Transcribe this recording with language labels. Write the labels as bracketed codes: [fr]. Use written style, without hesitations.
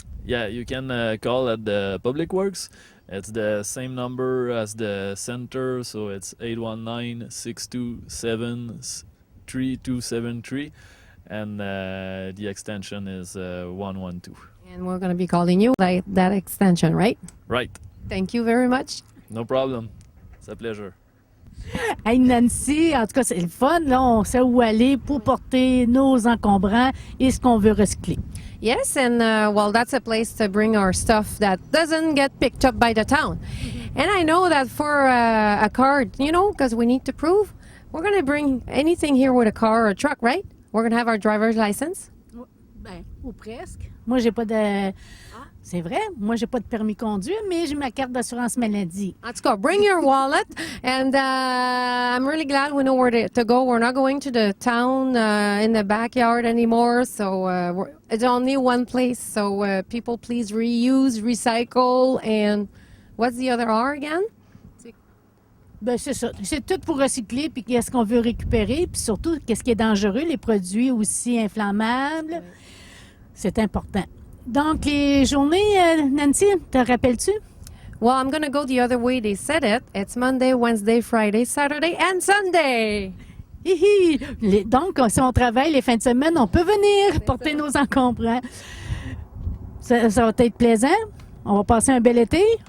[en] Yeah, you can call at the Public Works. It's the same number as the center, so it's 819-627-3273, and the extension is 112. And we're going to be calling you like that extension, right? Right. Thank you very much. No problem. It's a pleasure. [fr] Hey Nancy, en tout cas, c'est le fun. Là, on sait où aller pour porter nos encombrants et ce qu'on veut recycler. [en] Yes, and well, that's a place to bring our stuff that doesn't get picked up by the town. And I know that for a card, because we need to prove, we're going to bring anything here with a car or a truck, right? We're going to have our driver's license. [fr] Ben, ou presque. Moi, j'ai pas de... C'est vrai, moi, j'ai pas de permis de conduire, mais j'ai ma carte d'assurance maladie. En tout cas, [en] bring your wallet, and I'm really glad we know where to go. We're not going to the town in the backyard anymore, so it's only one place. So people, please reuse, recycle, and what's the other R again? [fr] Ben, c'est ça. C'est tout pour recycler, puis qu'est-ce qu'on veut récupérer, puis surtout, qu'est-ce qui est dangereux, les produits aussi inflammables. C'est important. Donc, les journées, Nancy, te rappelles-tu? [en] Well, I'm going to go the other way they said it. It's Monday, Wednesday, Friday, Saturday, and Sunday. [fr] Hihi! Donc, si on travaille les fins de semaine, on peut venir porter nos encombrants. Ça va être plaisant. On va passer un bel été.